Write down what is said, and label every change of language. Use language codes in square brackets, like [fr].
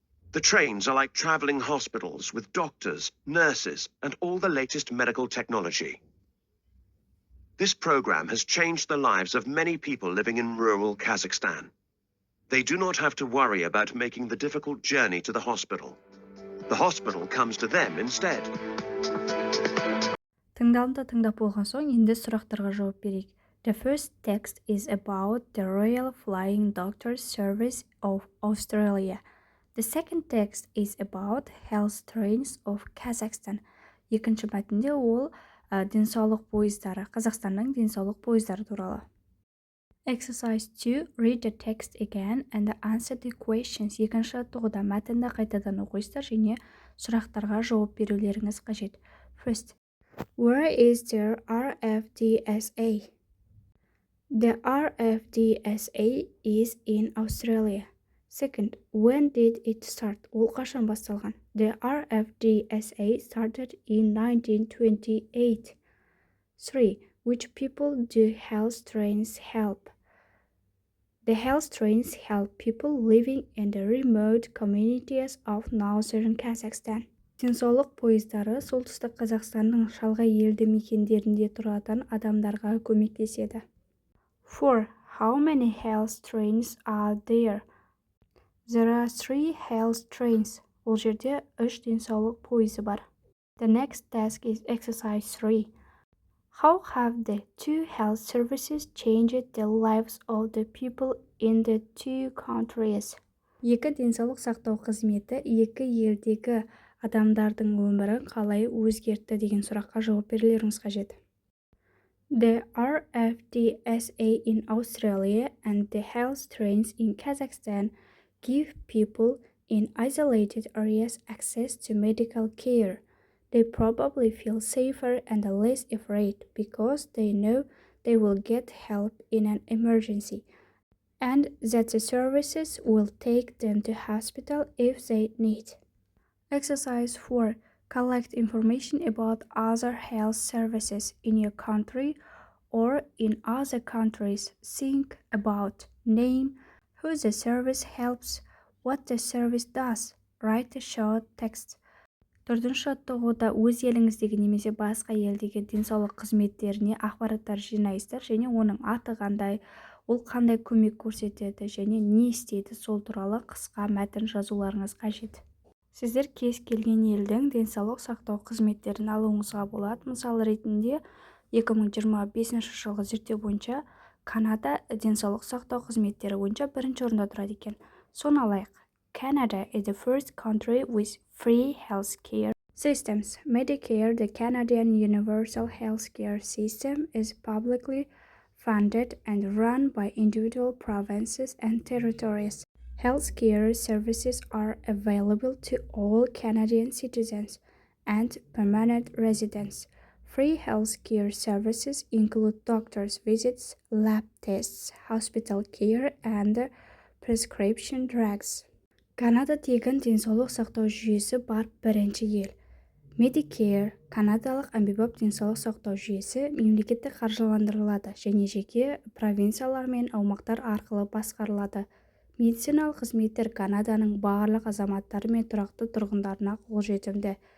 [en] The trains are like traveling hospitals with doctors, nurses, and all the latest medical technology. This program has changed the lives of many people living in rural Kazakhstan. They do not have to worry about making the difficult journey to the hospital. The hospital comes to them instead. [kk] Тыңдалымды тыңдап болған соң, енді сұрақтарға жауап берейік. [en] The first text is about the Royal Flying Doctors Service of Australia. The second text is about health trains of Kazakhstan. [kk] Екінші мәтінде ол денсаулық пойыздары, Қазақстанның денсаулық пойыздары туралы. [en] Exercise 2. Read the text again and answer the questions. [kk] Екінші аттығуда мәтінді қайтадан оқисыздар және сұрақтарға жауап берулеріңіз қажет. [en] First, where is the RFDSA? The RFDSA is in Australia. Second, when did it start? [kk] Ол қашан басталған? [en] The RFDSA started in 1928. 3. Which people do health trains help? The health trains help people living in the remote communities of northern Kazakhstan. [kk] Денсаулық пойыздары солтүстік Қазақстанның шалғай елді мекендерінде тұратын адамдарға көмектеседі. [en] 4. How many health trains are there? There are 3 health trains. [kk] Ол жерде 3 денсаулық пойызы бар. [en] The next task is exercise 3. How have the 2 health services changed the lives of the people in the 2 countries? [kk] Екі денсаулық сақтау қызметі екі елдегі адамдардың өмірін қалай өзгертті деген сұраққа жауап берулеріңіз қажет. [en] The RFDSA in Australia and the health trains in Kazakhstan give people in isolated areas access to medical care. They probably feel safer and less afraid because they know they will get help in an emergency and that the services will take them to hospital if they need. Exercise 4. Collect information about other health services in your country or in other countries. Think about name, who the service helps, what the service does. Write a short text. [kk] Төртінші аттығуда өз еліңіздегі немесе басқа елдегі денсаулық қызметтеріне ақпараттар жинайсыздар және оның аты қандай, ол қандай көмек көрсетеді және не істейді, сол туралы қысқа мәтін жазуларыңыз қажет. Сіздер кез келген елдің денсаулық сақтау қызметтерін алуыңызға болады. Мысал ретінде 2025 жылғы зерттеу бойынша Канада денсаулық сақтау қызметтері бойынша бірінші орында тұрады екен. Соны алайық. [en] Canada is the first country with free healthcare systems. Medicare, the Canadian universal healthcare system, is publicly funded and run by individual provinces and territories. Healthcare services are available to all Canadian citizens and permanent residents. Free healthcare services include doctor's visits, lab tests, hospital care, and prescription drugs. [kk] Канада тегін денсаулық сақтау жүйесі бар бірінші ел. Medicare, канадалық әмбебап денсаулық сақтау жүйесі мемлекеттік қаржыландырылады және жеке провинциялар мен аумақтар арқылы басқарылады. Медициналық қызметтер Канаданың барлық азаматтары мен тұрақты тұрғындарына қолжетімді.